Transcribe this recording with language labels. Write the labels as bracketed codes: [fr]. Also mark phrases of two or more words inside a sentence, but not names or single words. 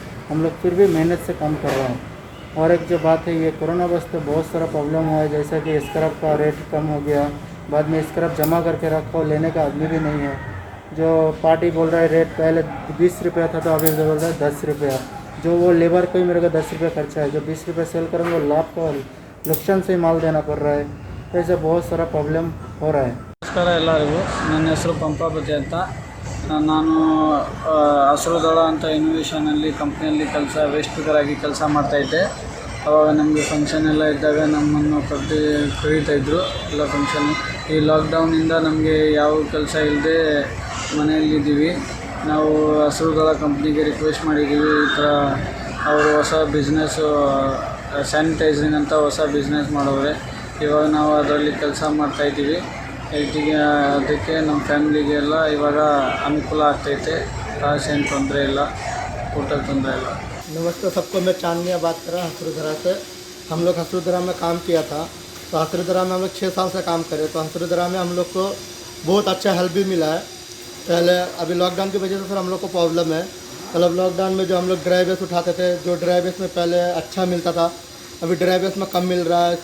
[hi] हम लोग फिर भी मेहनत से काम कर रहे हैं। और एक जो बात है, ये कोरोना वक्त तो बहुत सारा प्रॉब्लम हुआ है, जैसा कि स्क्रब का रेट कम हो गया, बाद में स्क्रब जमा करके रखो, लेने का आदमी भी नहीं है। जो पार्टी बोल रहा है रेट पहले 20 रुपया था तो अभी बोल रहा है 10 रुपया। जो वो लेबर को ही मेरे को 10 रुपया खर्चा है, जो 20 रुपये सेल करेंगे वो लाभ को लक्षण से ही माल देना पड़ रहा है। तो ऐसे बहुत सारा प्रॉब्लम हो रहा है। [kn] ನಮಸ್ಕಾರ ಎಲ್ಲರಿಗೂ, ನನ್ನ ಹೆಸರು ಪಂಪಾಪತಿ ಅಂತ. ನಾನು ಹಸಿರು ದಳ ಅಂತ ಇನೋವೇಷನಲ್ಲಿ ಕಂಪ್ನಿಯಲ್ಲಿ [en] waste picker [kn] ಆಗಿ ಕೆಲಸ ಮಾಡ್ತಾಯಿದ್ದೆ. ಆವಾಗ ನಮಗೆ ಫಂಕ್ಷನ್ ಎಲ್ಲ ಇದ್ದಾಗ ನಮ್ಮನ್ನು ಕರೀತಾಯಿದ್ರು ಎಲ್ಲ ಫಂಕ್ಷನ್. ಈ ಲಾಕ್ಡೌನಿಂದ ನಮಗೆ ಯಾವ ಕೆಲಸ ಇಲ್ಲದೆ ಮನೆಯಲ್ಲಿದ್ದೀವಿ. ನಾವು ಹಸಿರು ದಳ ಕಂಪ್ನಿಗೆ ರಿಕ್ವೆಸ್ಟ್ ಮಾಡಿದ್ದೀವಿ, ಈ ಥರ ಅವರು ಹೊಸ ಬಿಸ್ನೆಸ್ಸು ಸ್ಯಾನಿಟೈಸಿಂಗ್ ಅಂತ ಹೊಸ ಬಿಸ್ನೆಸ್ ಮಾಡೋರೆ. ಇವಾಗ ನಾವು ಅದರಲ್ಲಿ ಕೆಲಸ ಮಾಡ್ತಾಯಿದ್ದೀವಿ. ಅದಕ್ಕೆ ನಮ್ಮ ಫ್ಯಾಮಿಲಿಗೆಲ್ಲ ಇವಾಗ ಅನುಕೂಲ ಆಗ್ತೈತೆ. ಕಾಸು ಏನು ತೊಂದರೆ ಇಲ್ಲ, ಊಟಕ್ಕೆ ತೊಂದರೆ ಇಲ್ಲ. [hi] नमस्ते सबको, मैं चांदनिया बात कर रहा हूँ हसरुदरा से। हम लोग हसरुदरा में काम किया था, तो हसरुदरा में हम लोग 6 साल से काम करे, तो हसरुदरा में हम लोग को बहुत अच्छा हेल्प भी मिला है। पहले अभी लॉकडाउन की वजह से सर हम लोग को प्रॉब्लम है। मतलब लॉकडाउन में जो हम लोग [en] dry base [hi] उठाते थे, जो [en] dry base [hi] में पहले अच्छा मिलता था, अभी [en] dry base [hi] में कम मिल रहा है।